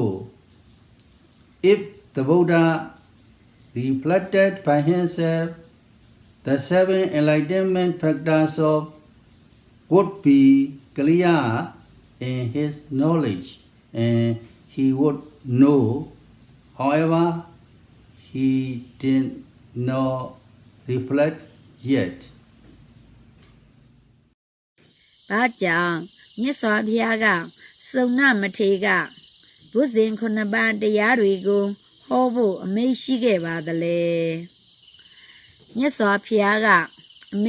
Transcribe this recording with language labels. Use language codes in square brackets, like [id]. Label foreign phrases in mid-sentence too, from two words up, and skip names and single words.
[en] If the Buddha reflected by himself, the 7 enlightenment factors of would be clear in his knowledge and he would know. However, he did not reflect yet. [my] ဘာကြောင့်မြတ်စွာဘုရားကစုံနမထေကဘုဇင်ခုနှစ်ပါးတရားတွေကိုဟောဖို့အမိန့်ရှိခဲ့ပါသလဲမြတ်စွာဘုရားကအမိ